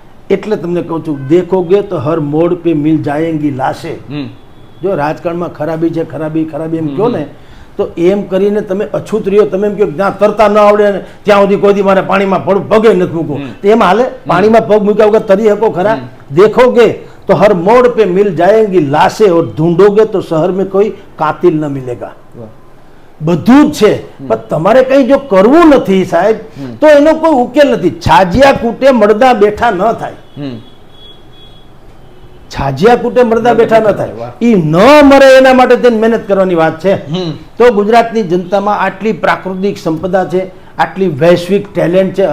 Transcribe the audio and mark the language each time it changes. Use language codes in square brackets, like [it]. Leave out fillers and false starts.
[gu] એટલે તમને કહું છું, [hi] દેખોગે તો હર મોડ પે મિલ જાયેંગી લાશે. [gu] જો રાજકારણમાં ખરાબી છે, ખરાબી ખરાબી એમ કહો ને, તો એમ કરીને તમે અછૂત રહ્યો, તમે એમ કહો જ્યાં તરતા ન આવડે ને ત્યાં સુધી કોઈ દી મારે પાણીમાં પગે નથી મૂકવું, તો એમ હાલે? પાણીમાં પગ મૂક્યા વગર તરી શકો ખરા? [hi] દેખોગે तो हर मोड़ पे मिल जाएंगी लाशें और ढूंढोगे तो शहर में कोई कातिल न मिलेगा. [gu] બધું જ છે, પણ તમારે કઈ જો કરવું નથી સાહેબ તો એનો કોઈ ઉકેલ નથી. છાજિયા કૂટે મળદા બેઠા ન થાય. છાજિયા કૂટે મળદા બેઠા ન થાય. એ ન મરે એના માટે તેને મહેનત કરવાની વાત છે. તો ગુજરાતની જનતામાં આટલી પ્રાકૃતિક સંપદા છે, આટલી વૈશ્વિક ટેલેન્ટ છે.